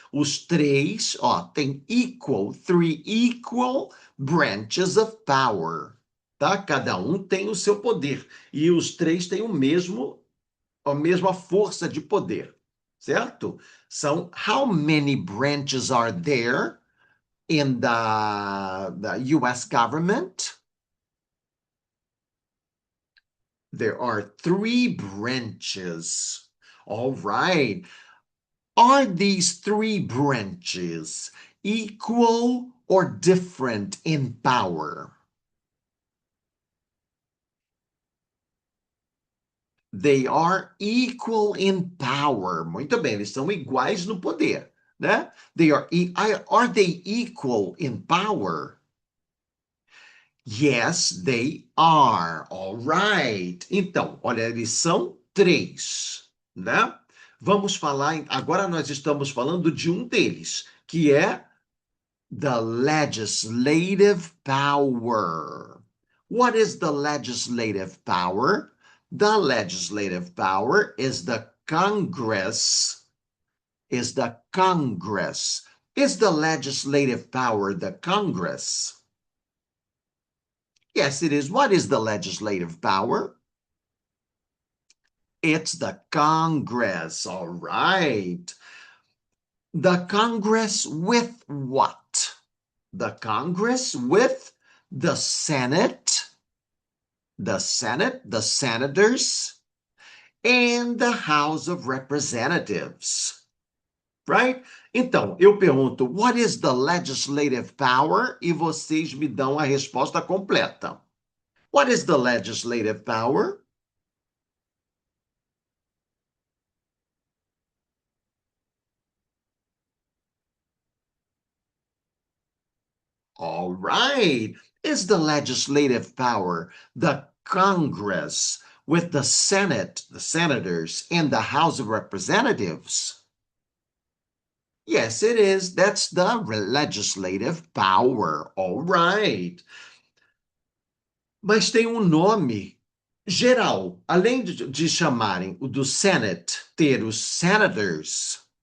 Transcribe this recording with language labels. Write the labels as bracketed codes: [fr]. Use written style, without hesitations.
[pt] Os três, ó, tem [en] three equal branches of power, [pt] tá? Cada um tem o seu poder e os três têm a mesma força de poder, certo? São [en] how many branches are there in the US government? There are three branches. All right. Are these three branches equal or different in power? They are equal in power. [pt] Muito bem, eles são iguais no poder, né? [en] Are they equal in power? Yes, they are. All right. [pt] Então, olha, eles são três, né? Vamos falar, agora nós estamos falando de um deles, que é [en] the legislative power. What is the legislative power? The legislative power is the Congress. Is the Congress. Is the legislative power the Congress? Yes, it is. What is the legislative power? It's the Congress. All right. The Congress with what? The Congress with the Senate, the senators, and the House of Representatives. Right? [pt] Então, eu pergunto, [en] what is the legislative power? [pt] E vocês me dão a resposta completa. [en] What is the legislative power? All right. Is the legislative power the Congress with the Senate, the senators, and the House of Representatives? Yes, it is. That's the legislative power. All right. [pt] Mas tem um nome geral. Além de chamarem o do Senate, ter os senators,